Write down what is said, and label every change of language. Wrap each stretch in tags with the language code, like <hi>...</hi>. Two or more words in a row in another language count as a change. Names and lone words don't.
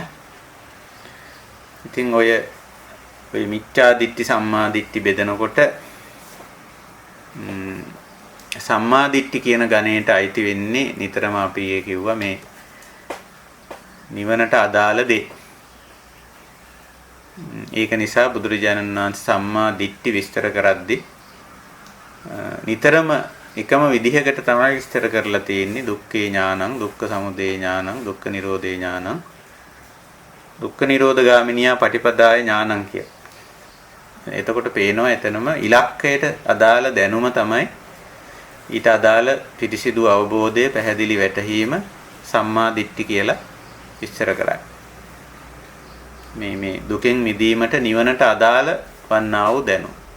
<si>ඉතින් ඔය මිච්ඡා දිට්ඨි, සම්මා දිට්ඨි බෙදනකොට සම්මා දිට්ඨි කියන ගණයට අයිති වෙන්නේ නිතරම අපි ඊයේ කිව්වා මේ නිවනට අදාළ දේ. ඒක නිසා බුදුරජාණන් වහන්සේ සම්මා දිට්ඨි විස්තර කරද්දී නිතරම එකම විදිහකට තමයි විස්තර කරලා තියෙන්නේ</si> <pi>දුක්ඛේ ඥානං, දුක්ඛ සමුදය ඥානං, දුක්ඛ නිරෝධේ ඥානං, දුක්ඛ නිරෝධගාමිනියා පටිපදාය ඥානං</pi> <si>කියලා. එතකොට පේනවා එතනම ඉලක්කයට අදාළ දැනුම තමයි ඊට අදාළ පිරිසිදු අවබෝධය, පැහැදිලි වැටහීම සම්මා දිට්ඨි කියලා විස්තර කරන්නේ. මේ දුකෙන් මිදීමට නිවනට අදාළ වන්නා වූ දැනුම.</si>